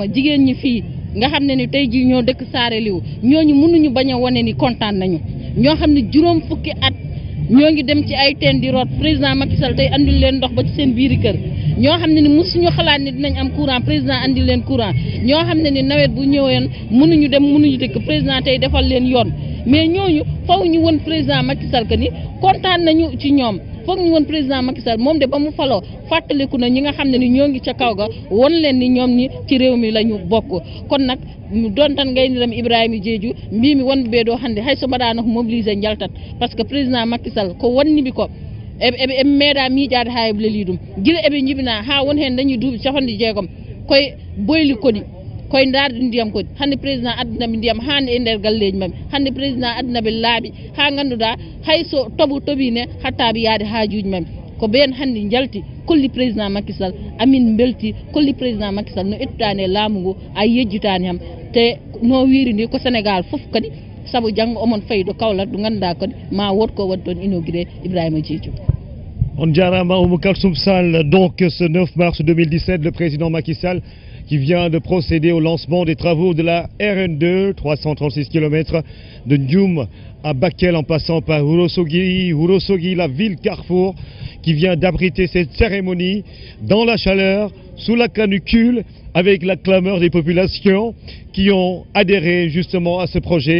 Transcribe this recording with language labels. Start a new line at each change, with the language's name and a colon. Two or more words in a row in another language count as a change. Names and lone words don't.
Wolof: jigéen ñi fii nga xam ne ni tey jii ñoo dëkk Saare Liw ñooñu mënuñu bañ a wane ni kontaan nañu ñoo xam ne juróom fukki at ñoo ngi dem ci ay teen di root président Macky Sall tey andil leen ndox ba ci seen biiri kër ñoo xam ne ni mosuñu xalaat ni dinañ am courant président andil leen courant ñoo xam ne ni nawet bu ñëween mënuñu dem mënuñu dëkk président tey defal leen yoon mais ñooñu faw ñu won président Macky Sall que ni kontaan nañu ci ñoom foog ñu woon président Macky Sall moom de ba mu faloo fàttaliku na ñi nga xam ne ni ñoo ngi ca kaw ga won leen ni ñoom ñi ci réew mi la ñu bokk kon nag don
Fula: tan gayniram Ibrahima Diédhiou mbimi wonɓe ɓe ɗo hannde hayso mbaɗano ko mobilisé jaltat
French: par ce que
Fula: président Macky Sall ko wonniɓe ko eɓe meeɗa miiƴade ha eɓe leeli ɗum guila eɓe jibina ha won hen dañi duuɓi 60 koye boyli koɗi koye darde ndiyam kodi hande président addanaɓe ndiyam hande e nder galleji mabɓe hande président addanaɓe laaɓi ha ganduɗa hayso tooɓine hattaɓe yaade hajuji mabɓe ko ɓen hande jalti kolli président Macky Sall amin belti kolli président Macky Sall no ettani e laamu ngu a yejjitani ham te no wiiri ni ko Sénégal fof kadi saabu janggo omon fayi ɗo Kaolack ɗo ganduɗa kadi ma wot ko waɗi toon inauguré Ibrahima Diédhiou. On Jarama Oumou Kalsoum Sall,
French: donc ce 9 mars 2017, le président Macky Sall qui vient de procéder au lancement des travaux de la RN2, 336 km de Ndioum à Bakel en passant par Ourossogui, la ville carrefour, qui vient d'abriter cette cérémonie dans la chaleur, sous la canicule, avec la clameur des populations qui ont adhéré justement à ce projet.